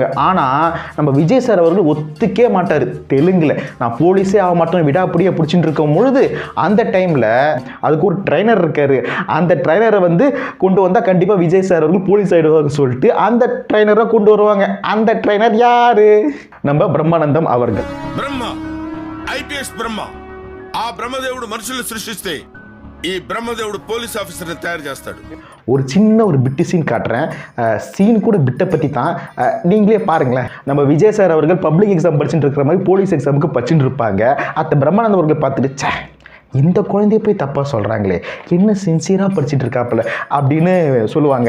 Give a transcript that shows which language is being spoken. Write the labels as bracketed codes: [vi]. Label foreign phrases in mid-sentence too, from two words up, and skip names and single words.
[ta] ஆனால் நம்ம விஜய் சார் அவர்கள் ஒத்துக்கே மாட்டார். தெலுங்கில் நான் போலீஸே ஆக மாட்டோம் விடாப்படியே பிடிச்சிட்டு இருக்கும் பொழுது அந்த டைமில் அதுக்கு ஒரு ட்ரைனர் இருக்காரு. அந்த ட்ரைனரை வந்து கொண்டு வந்தால் கண்டிப்பாக விஜய் சார் அவர்கள் போலீஸ் ஆகிடுவாங்க சொல்லிட்டு அந்த ட்ரைனரை கொண்டு வருவாங்க. அந்த ட்ரைனர் யாரு? நம்ம பிரம்மானந்தம் அவர்கள். [te] బ్రహ్మ ఐపీఎస్ బ్రహ్మ ఆ బ్రహ్మదేవుడు మనుషుల్ని సృష్టిస్తే ఈ బ్రహ్మదేవుడు పోలీస్ ఆఫీసర్ని తయారు చేస్తాడు. [ta] ஒரு சின்ன ஒரு பிட்டு சீன் காட்டுறேன். சீன் கூட பிட்டை பற்றி தான். நீங்களே பாருங்களேன். நம்ம விஜய் சார் அவர்கள் [en] public exam [ta] படிச்சுட்டு இருக்கிற மாதிரி போலீஸ் எக்ஸாமுக்கு படிச்சுட்டு இருப்பாங்க. அத்த பிரம்மானந்தம் அவர்கள் பார்த்துட்டு இந்த குழந்தைய போய் தப்பாக சொல்கிறாங்களே, என்ன சின்சியராக படிச்சுட்டு இருக்காப்புல அப்படின்னு சொல்லுவாங்க.